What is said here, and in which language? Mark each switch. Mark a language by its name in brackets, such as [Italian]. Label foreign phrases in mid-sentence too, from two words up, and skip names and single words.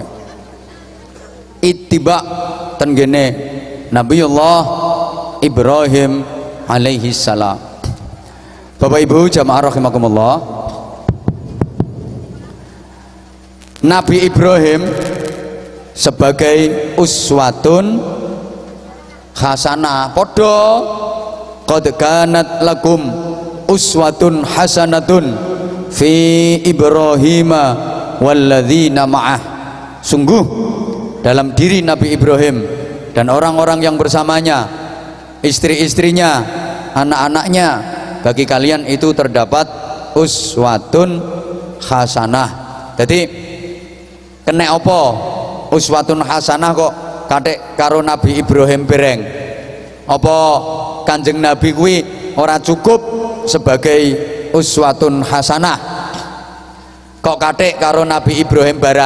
[Javanese] Ittiba ten gene Nabiullah Ibrahim [Arabic] عليه السلام. [Indonesian] Bapak Ibu jamaah rahimakumullah, Nabi Ibrahim sebagai [Arabic] أسوة حسنة, [Indonesian] podo [Arabic] قد كانت لكم أسوة حسنة في إبراهيم والذين معه. [Indonesian] Sungguh dalam diri Nabi Ibrahim dan orang-orang yang bersamanya, istri-istrinya, anak-anaknya, bagi kalian itu terdapat [Arabic] أسوة حسنة. [Javanese] Jadi kena apa [Arabic] أسوة حسنة [Javanese] kok kadek karo Nabi Ibrahim bereng? Apa Kanjeng Nabi kuwi ora cukup sebagai [Arabic] أسوة حسنة, [Javanese] kok kadek karo Nabi Ibrahim barang?